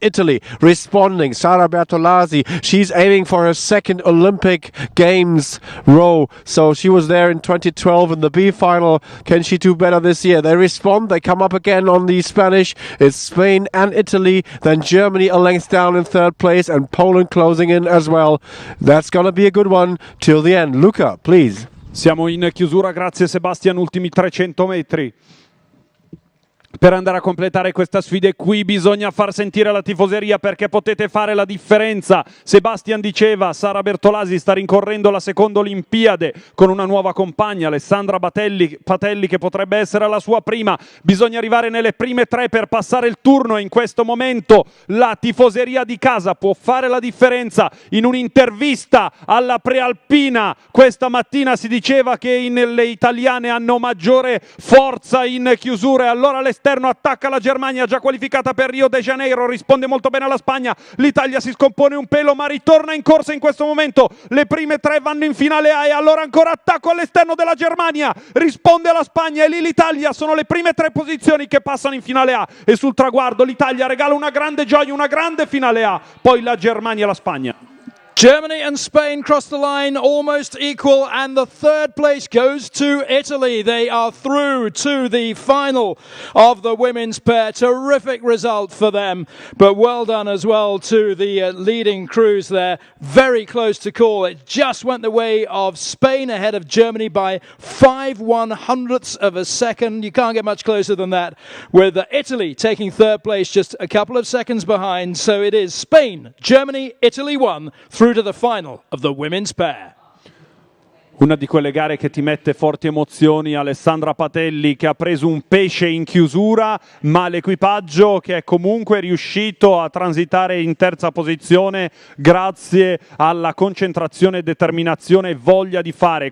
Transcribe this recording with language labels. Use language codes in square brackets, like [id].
[en] Italy responding, Sara Bertolasi, she's aiming for her second Olympic Games row, so she was there in 2012 in the B final. Can she do better this year? They respond, they come up again on the Spanish. It's Spain and Italy, then Germany a length down in 3rd place, and Poland closing in as well. That's gonna be a good one till the end. Luca, please. [it] Siamo in chiusura, grazie Sebastian, ultimi 300 metri. Per andare a completare questa sfida, e qui bisogna far sentire la tifoseria, perché potete fare la differenza. Sebastian diceva, Sara Bertolasi sta rincorrendo la seconda Olimpiade con una nuova compagna, Alessandra Patelli, che potrebbe essere la sua prima. Bisogna arrivare nelle prime 3 per passare il turno, e in questo momento la tifoseria di casa può fare la differenza. In un'intervista alla Prealpina questa mattina si diceva che le italiane hanno maggiore forza in chiusure, allora l'esterno attacca la Germania, già qualificata per Rio de Janeiro, risponde molto bene alla Spagna. L'Italia si scompone un pelo ma ritorna in corsa in questo momento. Le prime 3 vanno in finale A, e allora ancora attacco all'esterno della Germania, risponde alla Spagna, e lì l'Italia. Sono le prime 3 posizioni che passano in finale A, e sul traguardo l'Italia regala una grande gioia, una grande finale A, poi la Germania e la Spagna. [en] Germany and Spain cross the line almost equal, and the 3rd place goes to Italy. They are through to the final of the women's pair. Terrific result for them, but well done as well to the leading crews there. Very close to call. It just went the way of Spain ahead of Germany by 5/100ths of a second. You can't get much closer than that, with Italy taking 3rd place just a couple of seconds behind. So it is Spain, Germany, Italy 1 through to the final of the women's pair. [it] Una di quelle gare che ti mette forti emozioni, Alessandra Patelli che ha preso un pesce in chiusura, ma l'equipaggio che è comunque riuscito a transitare in terza posizione grazie alla concentrazione, determinazione e voglia di fare.